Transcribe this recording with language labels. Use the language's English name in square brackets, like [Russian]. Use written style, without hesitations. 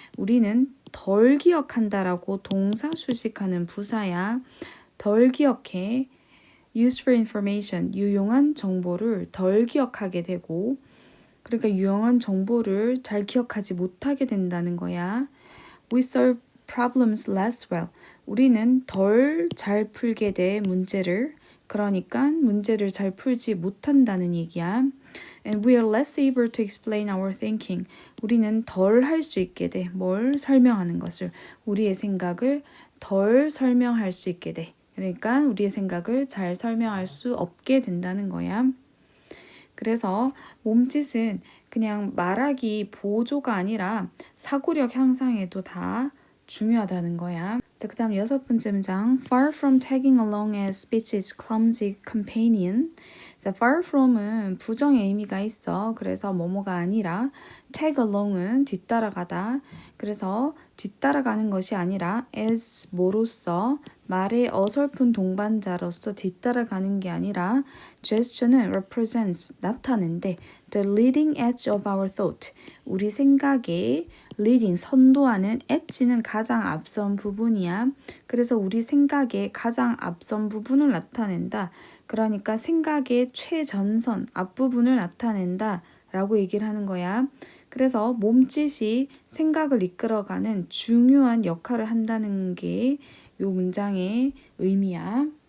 [Korean] 우리는 덜 기억한다라고 동사 수식하는 부사야. 덜 기억해. [English] useful information, [Korean] 유용한 정보를 덜 기억하게 되고 그러니까 유용한 정보를 잘 기억하지 못하게 된다는 거야. [English] We solve problems less well. [Korean] 우리는 덜 잘 풀게 돼 문제를. 그러니까 문제를 잘 풀지 못한다는 얘기야. [English] And we are less able to explain our thinking. [Korean] 우리는 덜 할 수 있게 돼. 뭘 설명하는 것을. 우리의 생각을 덜 설명할 수 있게 돼. 그러니까 우리의 생각을 잘 설명할 수 없게 된다는 거야. 그래서 몸짓은 그냥 말하기 보조가 아니라 사고력 향상에도 다 중요하다는 거야. 자, 그 다음 6번째 문장 [English] Far from tagging along as speech's clumsy companion. [Korean] 자, far from은 부정의 의미가 있어. 그래서 뭐뭐가 아니라 [English] tag along [Korean] 은 뒤따라가다. 그래서 뒤따라가는 것이 아니라 as 뭐로서 말의 어설픈 동반자로서 뒤따라가는 게 아니라 gesture는 represents 나타낸대. [English] The leading edge of our thought. [Korean] 우리 생각의 leading 선도하는 edge는 가장 앞선 부분이야. 그래서 우리 생각의 가장 앞선 부분을 나타낸다. 그러니까 생각의 최전선 앞부분을 나타낸다 라고 얘기를 하는 거야. 그래서 몸짓이 생각을 이끌어가는 중요한 역할을 한다는 게 이 문장의 의미야.